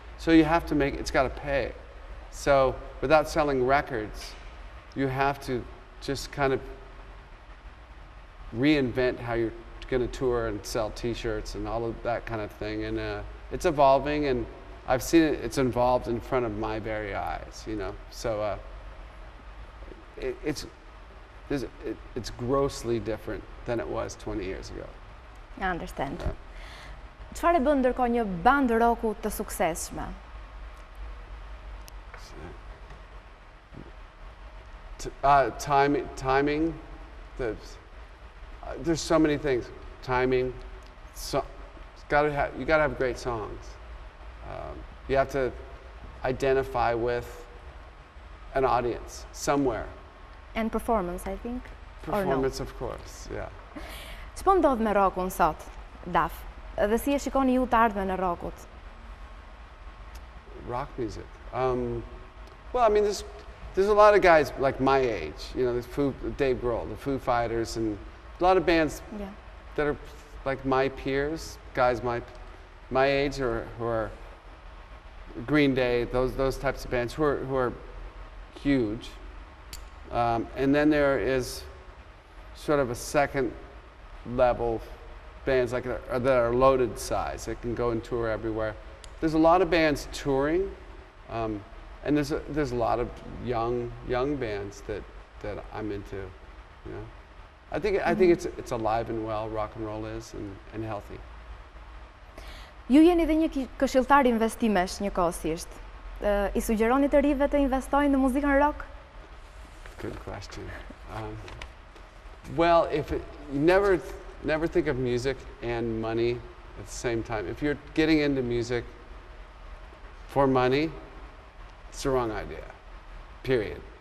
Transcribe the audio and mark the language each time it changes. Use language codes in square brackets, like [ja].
[en] So you have to it's got to pay. So without selling records, you have to just kind of reinvent how you're going to tour and sell T-shirts and all of that kind of thing. And it's evolving, and I've seen it's evolved in front of my very eyes, you know? So it's grossly different than it was 20 years ago. I understand. [sq] Çfarë bën ndërkohë një band rocku të suksesshme? [en] Timing. There's so many things. Timing. You gotta have great songs. You have to identify with an audience somewhere. And performance, I think. Performance, of course, yeah. [sq] Ç'po ndodh me rockun sot, Daf? Dhe si e shikoni ju të ardhmen e rockut? [en] Rock music. Well, I mean, there's a lot of guys like my age. You know, there's Dave Grohl, the Foo Fighters, and a lot of bands that are like my peers, guys my age, or who are Green Day, those types of bands who are huge. And then there is sort of a second level bands like that are loaded size that can go and tour everywhere. There's a lot of bands touring, and there's a lot of young bands that I'm into. You know, I think it's alive and well. Rock and roll is and healthy. [sq] Ju jeni dhe një këshilltar investimesh njëkohësisht. I sugjeroni të rive të investojnë në muzikën rock? [en] Good question. Well, you never think of music and money at the same time. If you're getting into music for money, it's the wrong idea. Period.